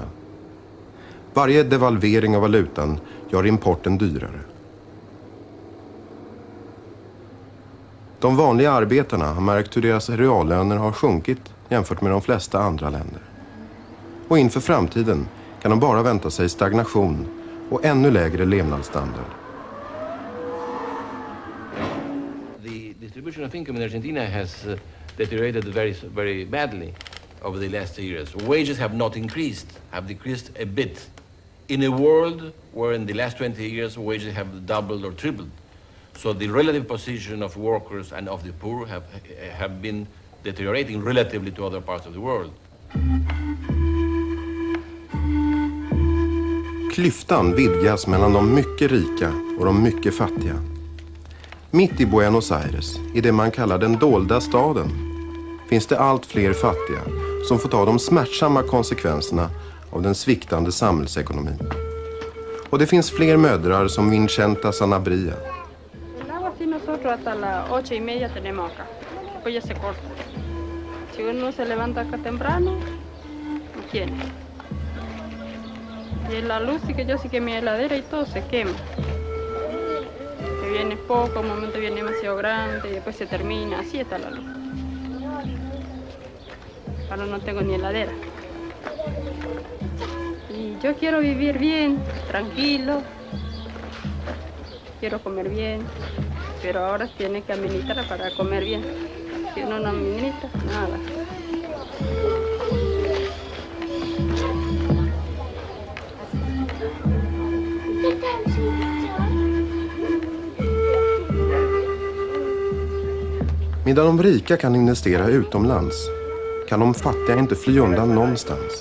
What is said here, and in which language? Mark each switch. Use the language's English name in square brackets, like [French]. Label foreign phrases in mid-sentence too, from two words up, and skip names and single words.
[Swedish] Varje devalvering av valutan gör importen dyrare. De vanliga arbetarna har märkt hur deras reallöner har sjunkit jämfört med de flesta andra länder. Och inför framtiden kan de bara vänta sig stagnation och ännu lägre levnadsstandard. [English] The distribution of income in Argentina has deteriorated very badly over the last 2 years. Wages have not increased, have decreased a bit. In a world where in the last 20 years wages have doubled or tripled. So the relative position of workers and of the poor have been deteriorating relatively to other parts of the world. [Swedish] Klyftan vidgas mellan de mycket rika och de mycket fattiga. Mitt i Buenos Aires, i det man kallar den dolda staden, finns det allt fler fattiga som får ta de smärtsamma konsekvenserna av den sviktande samhällsekonomin. Och det finns fler mödrar som Vincenta Sanabria. [Spanish] El agua sí nosotros hasta las 8:30 tenemos acá. Después ya se corta. Si uno se levanta acá temprano, no tiene. Y la luz sí que yo sí que mi heladera y todo se quema. Que viene poco, un momento viene demasiado grande y después se termina. Así está la luz. Ahora no tengo ni heladera. Y yo quiero vivir bien, tranquilo. Quiero comer bien. Pero ahora tiene que administrar para comer bien. Si uno no administra, nada. [Swedish] Medan de rika kan investera utomlands kan de fattiga inte fly undan någonstans.